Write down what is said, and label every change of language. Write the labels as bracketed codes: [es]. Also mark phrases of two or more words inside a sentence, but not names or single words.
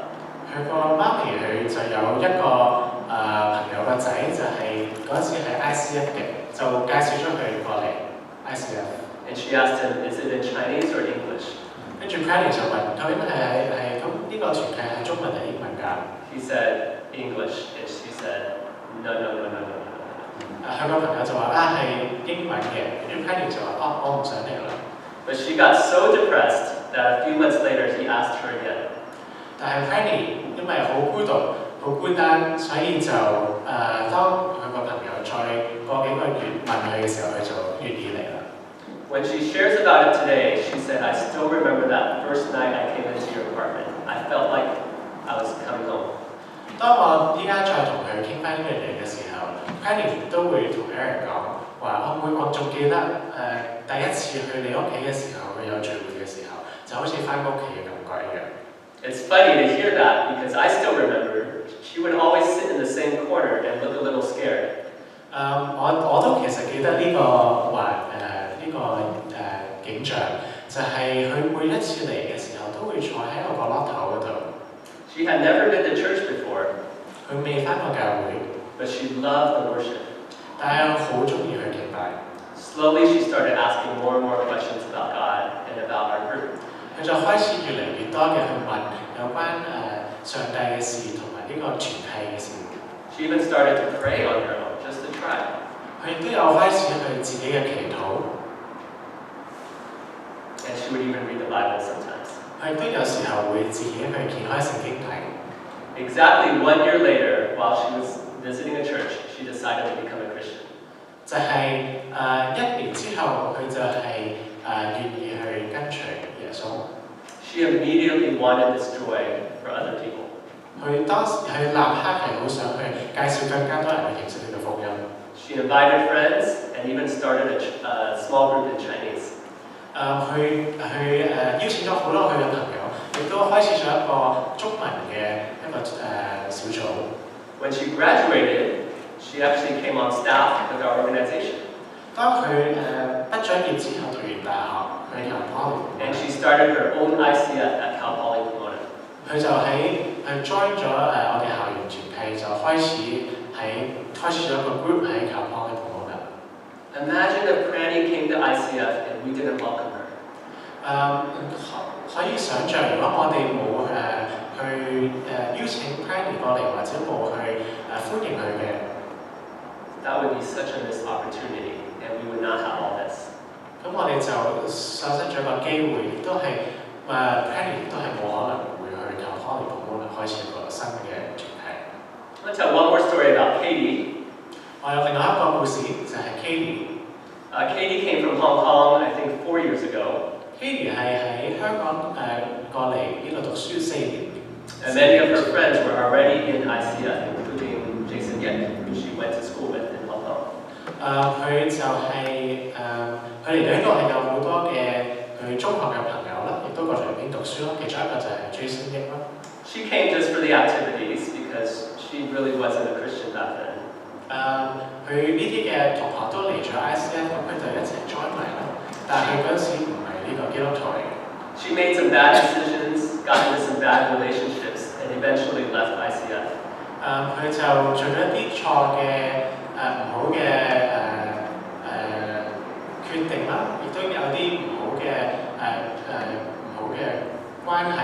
[yue] 佢個媽咪佢就有一個朋友個仔，就係嗰次係 ICF 嘅，就介紹咗佢過嚟 ICF。 [en] And she asked him, "Is it in Chinese or English?" [yue] 跟住 Pranny 就問，究竟係咁呢個團契係中文定英文㗎？ [en] He said English, and she said, "No." [yue] 佢個朋友就話係英文嘅，跟住 Pranny 就話我唔想嚟啦。 [en] But she got so depressed that a few months later he asked her again. [yue] 但係 Pranny 因為好孤獨、好孤單，所以就當佢個朋友再過幾個月問佢嘅時候，佢就願意嚟啦。 [en] When she shares about it today, she said, "I still remember that first night I came into your apartment. I felt like I was coming home." [yue] 當我依家再同佢傾翻呢樣嘢嘅時候 ，Pranny 都會同 Aaron 講話，我仲記得第一次去你屋企嘅時候，佢有聚會嘅時候，就好似翻屋企嘅感覺一樣。 [en] It's funny to hear that because I still remember she would always sit in the same corner and look a little scared. [yue] 我都其實記得呢個景象，就係佢每一次嚟嘅時候都會坐喺個角落頭嗰度。 [en] She had never been to church before. [yue] 佢未翻過教會 [en] But she loved the worship. [yue] 但係好中意去敬拜。 [en] Slowly she started asking more and more questions about God and about our group. [yue] 佢就開始越嚟越多嘅去問有關上帝嘅事同埋呢個團契嘅事。 [en] She even started to pray on her own, just to try. [yue] 佢亦都有開始佢自己嘅祈禱。 [en] And she would even read the Bible sometimes. [yue] 佢都有時候會自己去揭開聖經睇。 [en] Exactly 1 year later, while she was visiting a church, she decided to become a Christian. [yue] 就係1年之後，佢就係願意去跟隨耶穌。 [en] She immediately wanted this joy for other people. [yue] 佢當時佢立刻係好想去介紹更加多人去認識呢個福音。 [en] She invited friends and even started a small group in Chinese. [yue] 佢邀請咗好多佢嘅朋友，亦都開始咗一個中文嘅一個小組。 [en] When she graduated, she actually came on staff with our organization. [yue] 當佢畢咗業之後，讀完大學，佢入 Poly。 [en] And she started her own ICF at Cal Poly Pomona. [yue] 佢就join 咗我哋校園團契，就開始咗一個 group 喺 Cal Poly Pomona。 [en] Imagine if Pranny came to ICF and we didn't welcome her. [yue] 可以想像，如果我哋冇去邀請 Pranny 過嚟，或者冇去歡迎佢嘅。 [en] That would be such a missed opportunity, and we would not have all this. [yue] 咁我哋就喪失咗個機會，亦都係Pranny 都係冇可能會去靠 Poly Pomona 開始一個新嘅團契。 [en] Let's tell one more story about Katie. [yue] 我有另外一個故事，就係 Katie。 [en] Katie came from Hong Kong, I think 4 years ago. [yue] Katie 係喺香港過嚟呢度讀書4年。 [en] And many of her friends were already in ICF, including Jason Yek, who she went to school with in Hong Kong. [yue] 佢就係佢嚟到呢度係有好多嘅佢中學嘅朋友啦，亦都過嚟呢邊讀書啦。其中一個就係 Jason Yek 啦。 [en] She came just for the activities because she really wasn't a Christian back then. [yue] 佢呢啲嘅同學都嚟咗 ICF， 咁佢就一齊 join 埋啦。但係佢嗰陣時唔係呢個基督徒嚟嘅。 [en] She made some bad decisions, got into some bad relationships, and eventually left ICF. [yue] 佢就做咗一啲錯嘅唔好嘅決定啦，亦都有啲唔好嘅關